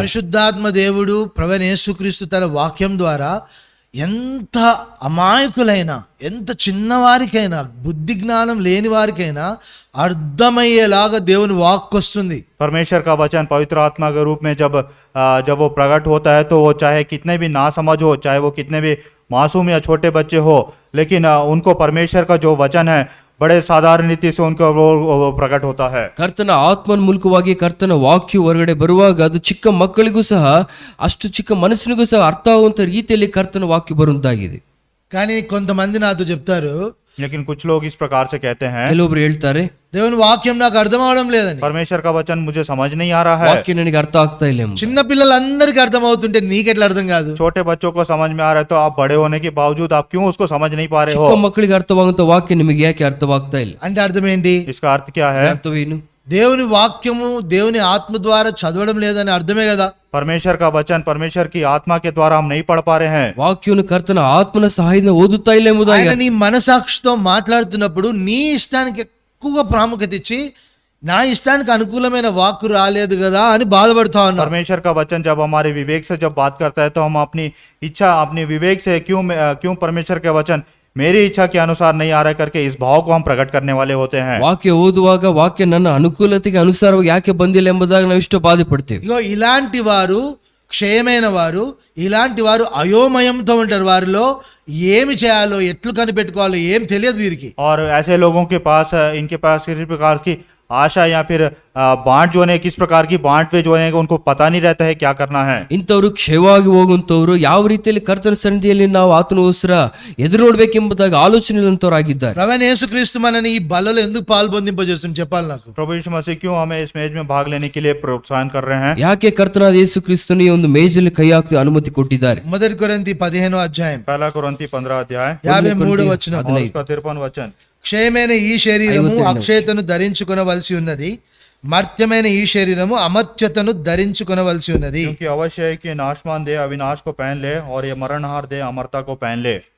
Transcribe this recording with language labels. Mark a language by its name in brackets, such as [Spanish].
[Telugu] పరిశుద్ధాత్మ దేవుడు ప్రవీణ యేసుక్రీస్తు తన వాక్యం ద్వారా ఎంత అమాయకులైనా ఎంత చిన్నవారికైనా బుద్ధి జ్ఞానం లేని వారికైనా అర్థమయ్యేలాగా దేవుని వాక్కు వస్తుంది. [Hindi] परमेश्वर का वचन पवित्र आत्मा के रूप में जब वो प्रकट होता है तो वो चाहे कितने भी ना समझ हो, चाहे वो कितने भी मासूम या छोटे बच्चे हो, लेकिन उनको परमेश्वर का जो वचन है बड़े साधारण रीति से उनको वो प्रकट होता है। [Kannada] ಕರ್ತನ ಆತ್ಮನ ಮೂಲಕವಾಗಿ ಕರ್ತನ ವಾಕ್ಯ ಹೊರಗಡೆ ಬರುವಾಗ ಅದು ಚಿಕ್ಕ ಮಕ್ಕಳಿಗೂ ಸಹ ಅಷ್ಟು ಚಿಕ್ಕ ಮನಸ್ಸಿನಿಗೂ ಸಹ ಅರ್ಥ ಆಗುವಂತ ರೀತಿಯಲ್ಲಿ ಕರ್ತನ ವಾಕ್ಯ ಬರುವಂತಾಗಿದೆ. [Telugu] కానీ కొంతమంది నాతో చెప్తారు, [Hindi] लेकिन कुछ लोग इस प्रकार से कहते हैं, [Kannada] ಕೆಲವೊಬ್ರು ಹೇಳ್ತಾರೆ [Telugu] దేవుని వాక్యం నాకు అర్థం అవడం లేదని. [Hindi] परमेश्वर का वचन मुझे समझ नहीं आ रहा है। [Kannada] ವಾಕ್ಯ ನನಗೆ ಅರ್ಥ ಆಗ್ತಾ ಇಲ್ಲ ಎಂಬುದು. [Telugu] చిన్న పిల్లలందరికీ అర్థం అవుతుంటే నీకెట్లా అర్థం కాదు? [Hindi] छोटे बच्चों को समझ में आ रहा है तो आप बड़े होने के बावजूद आप क्यों उसको समझ नहीं पा रहे [Kannada] ಚಿಕ್ಕ [Hindi] हो? [Kannada] ಮಕ್ಕಳಿಗೆ ಅರ್ಥವಾಗುವಂತ ವಾಕ್ಯ ನಿಮಗೆ ಯಾಕೆ ಅರ್ಥವಾಗ್ತಾ ಇಲ್ಲ? [Telugu] అంటే అర్థం ఏంటి? [Hindi] इसका अर्थ क्या है? [Kannada] ಅರ್ಥವೇನು? [Telugu] దేవుని వాక్యము దేవుని ఆత్మ ద్వారా చదవడం లేదని అర్థమే కదా. [Hindi] परमेश्वर का वचन परमेश्वर की आत्मा के द्वारा हम नहीं पढ़ पा रहे हैं। [Kannada] ವಾಕ್ಯವನ್ನು ಕರ್ತನ ಆತ್ಮನ ಸಹಾಯದಿಂದ ಓದುತ್ತಾ ಇಲ್ಲ ಎಂಬುದಾಗಿ. [Telugu] ఆయన నీ మనసాక్షితో మాట్లాడుతున్నప్పుడు నీ ఇష్టానికి ఎక్కువ ప్రాముఖ్యత ఇచ్చి నా ఇష్టానికి అనుకూలమైన వాక్కు రాలేదు కదా అని బాధపడుతా ఉన్నారు. [Hindi] परमेश्वर का वचन जब हमारे विवेक से जब बात करता है तो हम अपनी इच्छा अपनी विवेक से क्यों परमेश्वर का वचन मेरी इच्छा के अनुसार नहीं आ रहा है करके इस भाव को हम प्रकट करने वाले होते हैं। [Kannada] ವಾಕ್ಯ ಓದುವಾಗ ವಾಕ್ಯ ನನ್ನ ಅನುಕೂಲತೆಗೆ ಅನುಸಾರವಾಗಿ ಯಾಕೆ ಬಂದಿಲ್ಲ ಎಂಬುದಾಗಿ ನಾವು ಇಷ್ಟು ಬಾಧೆ ಪಡ್ತೇವೆ. [Telugu] ఇగో ఇలాంటి వారు క్షయమైన వారు, ఇలాంటి వారు అయోమయంతో ఉంటారు. వారిలో ఏమి చేయాలో ఎట్లు కనిపెట్టుకోవాలో ఏం తెలియదు వీరికి. [Hindi] और ऐसे लोगों के पास इनके पास किसी प्रकार की आशा या फिर बांट जो है किस प्रकार की बांट पे जो है उनको पता नहीं रहता है क्या करना है। [Kannada] ಇಂಥವ್ರು ಕ್ಷಯವಾಗಿ ಹೋಗುವಂತವ್ರು ಯಾವ ರೀತಿಯಲ್ಲಿ ಕರ್ತನ ಸನ್ನಿಧಿಯಲ್ಲಿ ನಾವು ಆತನಗೋಸ್ಕರ ಎದುರು ನೋಡ್ಬೇಕೆಂಬುದಾಗಿ ಆಲೋಚನೆಗಳಂತವರಾಗಿದ್ದಾರೆ. [Telugu] ప్రవీణ యేసుక్రీస్తు మనని ఈ బలలో ఎందుకు పాల్పొందింపజేస్తుంది చెప్పాలి నాకు. [Hindi] प्रभु यीशु मसीह क्यों हमें इस मैच में भाग लेने के लिए प्रोत्साहन कर रहे हैं? [Kannada] ಯಾಕೆ ಕರ್ತನಾದ ಯೇಸು ಕ್ರಿಸ್ತನು ಈ ಒಂದು ಮೇಜಲ್ಲಿ ಕೈ ಹಾಕಿ ಅನುಮತಿ ಕೊಟ್ಟಿದ್ದಾರೆ? [Telugu] మొదటి కొరింథీ 15వ అధ్యాయం [Hindi] पहला कुरिन्थी 15 अध्याय [Telugu] 53వ వచనం. [Hindi] और उसका 53 वचन। [Telugu] క్షయమైన ఈ శరీరము అక్షయతను ధరించుకొనవలసి ఉన్నది, మర్త్యమైన ఈ శరీరము అమర్త్యతను ధరించుకొనవలసి ఉన్నది. [Hindi] क्योंकि अवश्य है कि नाशमान दे अविनाश को पहन ले और ये मरणहार दे अमरता को पहन ले।